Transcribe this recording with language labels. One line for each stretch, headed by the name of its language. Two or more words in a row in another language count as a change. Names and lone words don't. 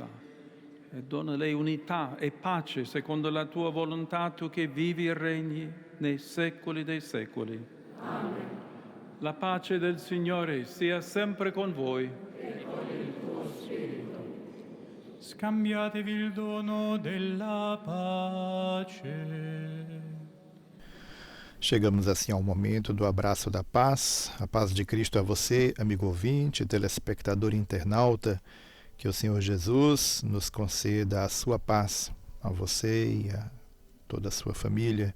Italian: E donale unità e pace secondo la tua volontà, tu che vivi e regni nei secoli dei secoli. Amen. La pace del Signore sia sempre con voi. E con il tuo spirito. Scambiatevi il dono della pace.
Portuguese: Chegamos assim ao momento do abraço da paz. A paz de Cristo a você, amigo ouvinte, telespectador internauta. Que o Senhor Jesus nos conceda a sua paz, a você e a toda a sua família.